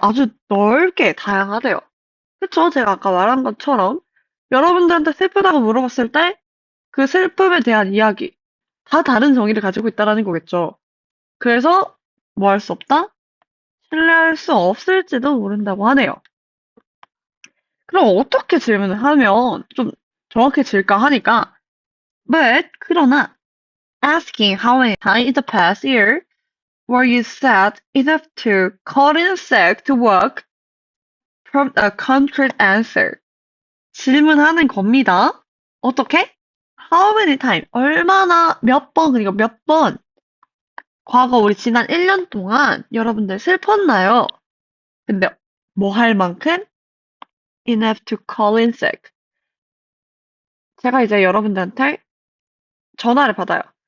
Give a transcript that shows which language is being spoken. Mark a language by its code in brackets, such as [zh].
[ko] 아주 넓게 다양하대요. 그쵸? 제가 아까 말한 것처럼 여러분들한테 슬프다고 물어봤을 때 그 슬픔에 대한 이야기, 다 다른 정의를 가지고 있다라는 거겠죠. 그래서 뭐 할 수 없다? 신뢰할 수 없을지도 모른다고 하네요. 그럼 어떻게 질문을 하면 좀 정확해질까 하니까 [en] but [ko] 그러나 [en] asking how many times in the past year were you sad enough to call in sick to work from a concrete answer. [ko] 질문하는 겁니다. 어떻게? [en] How many time? [ko] 얼마나 몇 번, 그러니까 몇 번. 과거 우리 지난 1년 동안 여러분들 슬펐나요? 근데 뭐 할 만큼? [en] Enough to call in sick. [ko] 제가 이제 여러분들한테 전화를 받아요.